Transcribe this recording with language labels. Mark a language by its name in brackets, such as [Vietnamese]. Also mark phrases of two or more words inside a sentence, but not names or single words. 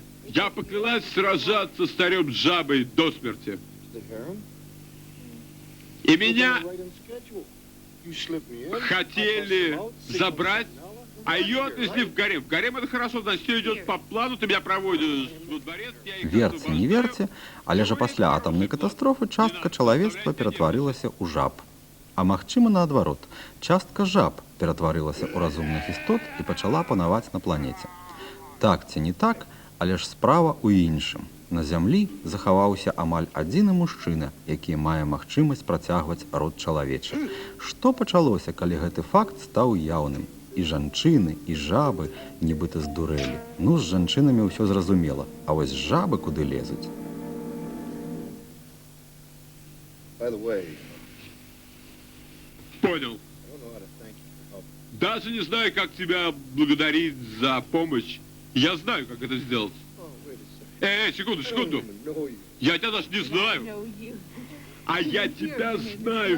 [Russian] Я поклялась сражаться с царем Джабой до смерти. И меня хотели забрать, а ее отнесли в гарем. В гарем — это хорошо, значит, все идет по плану, ты меня проводишь во дворец. [Belarusian] Верце, не верце, але ж пасля атамнай катастрофы частка чалавецтва ператварылася ў жаб. А магчыма, наадварот, частка жаб ператварылася ў разумных істот і пачала панаваць на планеце. Так ці не так, але ж справа ў іншым. На зямлі захаваўся амаль адзіны мужчына, які мае магчымасць працягваць род чалавечы. Што пачалося, калі гэты факт стаў яўным? І жанчыны, і жабы нібыта здурэлі. Ну, з жанчынамі ўсё зразумела, а вось жабы куды лезуць? [Russian] Понял. Даже не знаю, как тебя благодарить за помощь. Я знаю, как это сделать. Секунду. Я тебя даже не знаю. А я тебя знаю.